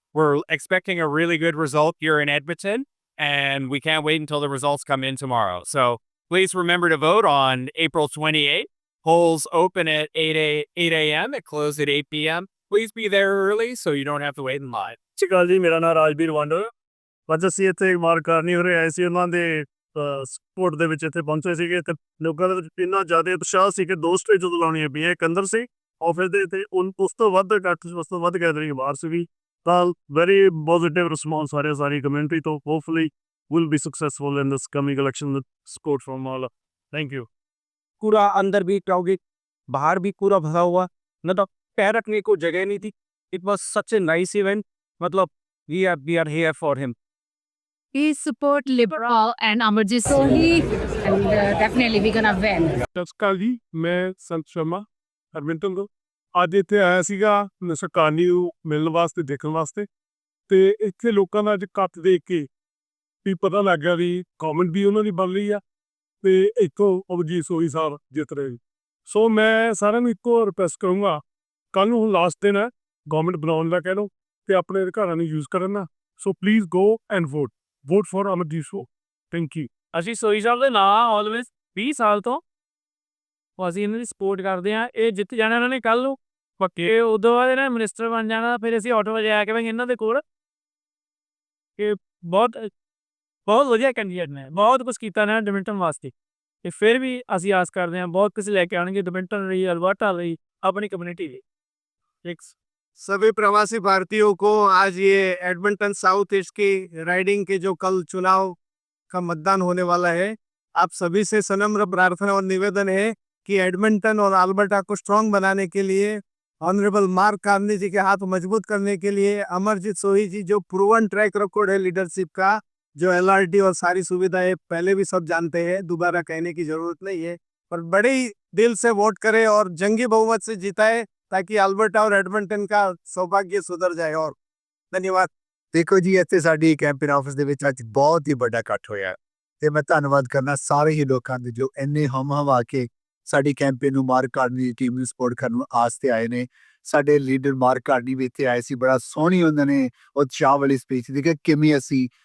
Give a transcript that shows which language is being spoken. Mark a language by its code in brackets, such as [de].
[en] We're expecting a really good result here in Edmonton, and we can't wait until the results come in tomorrow. So please remember to vote on April 28th. Polls open at 8 a.m. It close at 8 p.m. Please be there early so you don't have to wait in line. [pa] ਸਤਿ ਸ਼੍ਰੀ ਅਕਾਲ ਜੀ, ਮੇਰਾ ਨਾਮ ਰਾਜਵੀਰ ਵਾਂਡੋ। ਅੱਜ ਅਸੀਂ ਇੱਥੇ mark Carney ਹੋ ਰਹੇ ਆਏ ਸੀ, ਉਹਨਾਂ ਦੇ ਸਪੋਰਟ ਦੇ ਵਿੱਚ ਇੱਥੇ ਪਹੁੰਚੇ ਸੀਗੇ ਤੇ ਲੋਕਾਂ ਦੇ ਵਿੱਚ ਇੰਨਾ ਜ਼ਿਆਦਾ ਉਤਸ਼ਾਹ ਸੀ ਕਿ 2 ਸਟੇਜ ਜਦੋਂ ਲਾਉਣੀਆਂ ਪਈਆਂ, ਇੱਕ ਅੰਦਰ ਸੀ ਆਫਿਸ ਦੇ ਤੇ ਉਸ ਤੋਂ ਵੱਧ ਇਕੱਠ, ਉਸ ਤੋਂ ਵੱਧ ਗੈਦਰਿੰਗ ਬਾਹਰ ਸੀਗੀ। ਤਾਂ ਵੈਰੀ ਪੋਜ਼ਿਟਿਵ ਰਿਸਪੌਂਸ ਆ ਰਿਹਾ ਸਾਰੀ ਕਮਿਊਨਿਟੀ ਤੋਂ। [en] Hopefully will be successful in this coming election with support from all. Thank you. [hi] पूरा अंदर भी क्राउडेड, बाहर भी पूरा भरा हुआ, मतलब पैर रखने को जगह नहीं थी। [en] it was such a nice event, [hi] मतलब [en] We are here for him. We support Liberal and Amarjeet Sohi, and definitely we're gonna win. [pa] ਸਤਿ ਸ਼੍ਰੀ ਅਕਾਲ ਜੀ, ਮੈਂ ਸੰਤ ਸ਼ਰਮਾ ਐਡਮਿੰਟਨ ਤੋਂ। ਅੱਜ ਇੱਥੇ ਆਇਆ ਸੀਗਾ ਮਿਸਟਰ ਕਾਰਨੀ ਨੂੰ ਮਿਲਣ ਵਾਸਤੇ, ਦੇਖਣ ਵਾਸਤੇ। ਤੇ ਇੱਥੇ ਲੋਕਾਂ ਦਾ ਅੱਜ ਇਕੱਠ ਦੇਖ ਕੇ ਵੀ ਪਤਾ ਲੱਗ ਗਿਆ ਵੀ ਗਵਰਨਮੈਂਟ ਵੀ ਉਹਨਾਂ ਦੀ ਬਣ ਰਹੀ ਆ ਤੇ ਇੱਥੋਂ ਅਮਰਜੀਤ ਸੋਹੀ ਸਾਹਿਬ ਜਿੱਤ ਰਹੇ। ਸੋ ਮੈਂ ਸਾਰਿਆਂ ਨੂੰ ਇੱਕੋ ਰਿਕੁਐਸਟ ਕਰੂੰਗਾ, ਕੱਲ੍ਹ ਨੂੰ ਹੁਣ ਲਾਸਟ ਦਿਨ ਹੈ, ਗਵਰਨਮੈਂਟ ਬਣਾਉਣ ਦਾ ਕਹਿ ਲਓ ਤੇ ਆਪਣੇ ਅਧਿਕਾਰਾਂ ਨੂੰ ਯੂਜ਼ ਕਰਨ ਨਾ। [en] So please go and vote for Amarjeet Sohi. Thank you. [pa] ਅਸੀਂ ਸੋਈ ਸਾਹਿਬ ਦੇ ਨਾਂ ਆਲਵੇਜ਼ 20 ਸਾਲ ਤੋਂ ਅਸੀਂ ਇਹਨਾਂ ਦੀ ਸਪੋਰਟ ਕਰਦੇ ਹਾਂ। ਇਹ ਜਿੱਤ ਜਾਣਾ ਇਹਨਾਂ ਨੇ ਕੱਲ੍ਹ ਨੂੰ ਪੱਕੇ, ਉਦੋਂ ਬਾਅਦ ਇਹਨਾਂ ਨੇ ਮਿਨਿਸਟਰ ਬਣ ਜਾਣਾ। ਫਿਰ ਅਸੀਂ ਆਟੋ ਵਜੇ ਆ ਕੇ ਬਈ ਇਹਨਾਂ ਦੇ ਕੋਲ ਕਿ ਬਹੁਤ ਵਧੀਆ ਕੈਂਡੀਡੇਟ ਨੇ, ਬਹੁਤ ਕੁਛ ਕੀਤਾ ਨੇ ਐਡਮਿੰਟਨ ਵਾਸਤੇ। ਤੇ ਫਿਰ ਵੀ ਅਸੀਂ ਆਸ ਕਰਦੇ ਹਾਂ ਬਹੁਤ ਕੁਛ ਲੈ ਕੇ ਆਉਣਗੇ ਐਡਮਿੰਟਨ ਲਈ, ਅਲਬਰਟਾ ਲਈ, [hi] अपनी कम्युनिटी की। सभी प्रवासी भारतीयों को आज ये एडमंटन साउथ ईस्ट की राइडिंग के जो कल चुनाव का मतदान होने वाला है, आप सभी से सनम्र प्रार्थना और निवेदन है कि एडमंटन और अल्बर्टा को स्ट्रांग बनाने के लिए, ऑनरेबल मार्क कार्नी जी के हाथ मजबूत करने के लिए, अमरजीत सोही जी जो प्रूवन ट्रैक रिकॉर्ड है लीडरशिप का, जो एलआरटी और सारी सुविधाएं पहले भी सब जानते हैं, दोबारा कहने की जरूरत नहीं है, पर बड़े दिल से वोट करे और जंगी बहुमत से जिताए ताकि अल्बर्टा और एडमंटन का सौभाग्य सुधर जाए। और धन्यवाद। [pa] ਦੇਖੋ ਜੀ, ਇੱਥੇ ਸਾਡੀ ਕੈਂਪੇਨ ਆਫਿਸ ਦੇ ਵਿੱਚ ਅੱਜ ਬਹੁਤ ਹੀ ਵੱਡਾ ਇਕੱਠ ਹੋਇਆ ਤੇ ਮੈਂ ਧੰਨਵਾਦ ਕਰਨਾ ਸਾਰੇ ਹੀ ਲੋਕਾਂ ਦੇ ਜੋ ਇੰਨੇ ਹਮ-ਹਵਾ ਕੇ ਸਾਡੀ ਕੈਂਪੇਨ ਨੂੰ ਮਾਰਕ ਕਾਰਨੀ ਦੀ ਟੀਮ ਨੂੰ ਸਪੋਰਟ ਕਰਨ ਵਾਸਤੇ ਆਏ ਨੇ। ਸਾਡੇ ਲੀਡਰ ਮਾਰਕ ਕਾਰਨੀ ਵੀ ਇੱਥੇ ਆਏ ਸੀ, ਬੜਾ ਸੋਹਣੀ ਉਹਨਾਂ ਨੇ ਉਤਸ਼ਾਹ ਵਾਲੀ ਸਪੀਚ ਦਿੱਤੀ ਕਿ ਕਿਵੇਂ ਅਸੀਂ